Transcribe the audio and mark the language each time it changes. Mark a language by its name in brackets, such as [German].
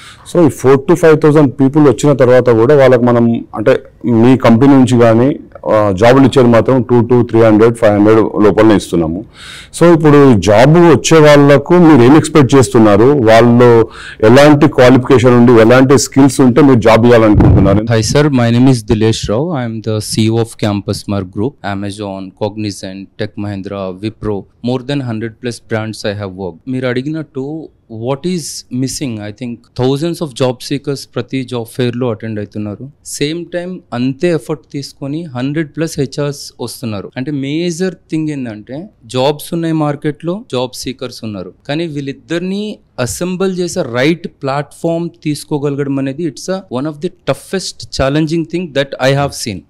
[Telugu] So ఈ 4,000 to 5,000 people వచ్చిన తర్వాత కూడా వాళ్ళకి మనం అంటే మీ కంపెనీ నుంచి కానీ జాబులు ఇచ్చేది మాత్రం 200 to 300, 500 లోపలనే ఇస్తున్నాము. సో ఇప్పుడు జాబ్ వచ్చే వాళ్ళకు మీరు ఏం ఎక్స్పెక్ట్ చేస్తున్నారు? వాళ్ళు ఎలాంటి క్వాలిఫికేషన్ ఉండి ఎలాంటి స్కిల్స్ ఉంటే మీరు job ఇవ్వాలనుకుంటున్నారు? [English] Hi sir, my name is Dilesh Rao. I am the CEO of Campus Mark Group, Amazon, Cognizant, Tech Mahindra, Wipro. More than 100 plus brands I have worked. [Telugu] మీరు అడిగినట్టు [English] what is missing? I think thousands of job seekers [Telugu] ప్రతి job fair లో attend అవుతున్నారు. Same time అంతే effort తీసుకొని 100+ HRs వస్తున్నారు. అంటే major thing ఏంటంటే జాబ్స్ ఉన్నాయి మార్కెట్ లో, జాబ్ సీకర్స్ ఉన్నారు, కానీ వీళ్ళిద్దరిని అసెంబుల్ చేసే రైట్ ప్లాట్ఫామ్ తీసుకోగలగడం అనేది it's one of the toughest challenging thing that I have seen.